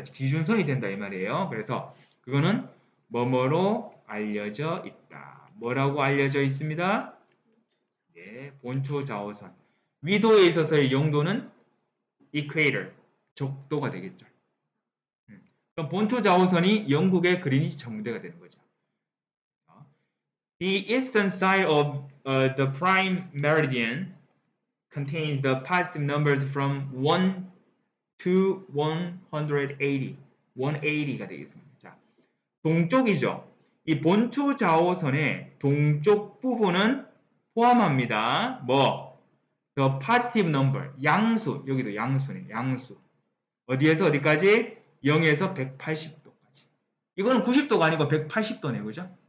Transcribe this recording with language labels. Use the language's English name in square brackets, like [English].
[Korean] 기준선이 된다 이 말이에요. 그래서 그거는 뭐뭐로 알려져 있다. 뭐라고 알려져 있습니다? 네, 본초 좌오선. 위도에 있어서의 영도는 equator, 적도가 되겠죠. 그럼 본초 좌오선이 영국의 그리니치 천문대가 되는 거죠. [English] The eastern side of the prime meridian contains the positive numbers from 1 to 180. [Korean] 180가 되겠습니다. 자, 동쪽이죠. 이 본초 좌오선의 동쪽 부분은 포함합니다. 뭐? [English] The positive number. [Korean] 양수. 여기도 양수네. 양수. 어디에서 어디까지? 0에서 180도까지. 이거는 90도가 아니고 180도네. 그죠?